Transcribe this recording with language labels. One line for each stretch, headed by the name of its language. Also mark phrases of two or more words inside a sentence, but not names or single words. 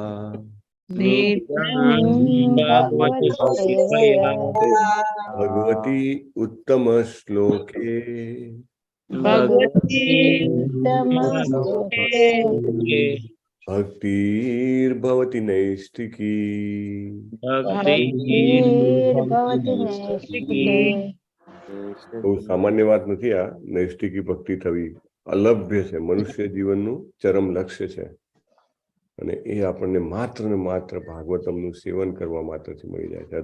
Sanskrit: नित्यं भगवत्सेवया भगवती उत्तम श्लोके भगवती उत्तमश्लोके भक्तिर्भवति नैष्ठिकी। ભક્તિર્ભવતિ નૈષ્ઠિકે।
Gujarati: બહુ સામાન્ય વાત નથી આ નૈષ્ઠિકી ભક્તિ થવી અલભ્ય છે, મનુષ્ય જીવનનું ચરમ લક્ષ્ય છે અને એ આપણને માત્ર ને માત્ર ભાગવતમનું સેવન કરવા માત્રથી મળી જાય છે.